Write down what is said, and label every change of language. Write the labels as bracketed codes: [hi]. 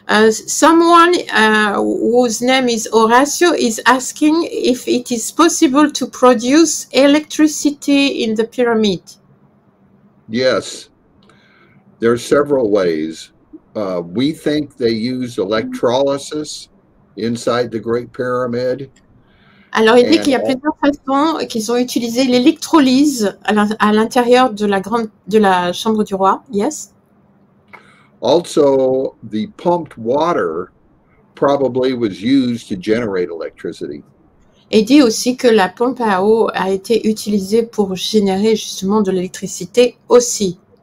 [en] Someone whose name is Horacio is asking if it is possible to produce electricity in the pyramid. Yes, there are several ways. We think they use electrolysis inside the Great Pyramid. [fr] Alors, il dit qu'il y a plusieurs façons qu'ils ont utilisé l'électrolyse à l'intérieur de la chambre du roi. [en] Yes. Also, the pumped water probably was used to generate electricity. [fr] Et il dit aussi que la pompe à eau a été utilisée pour générer justement de l'électricité aussi.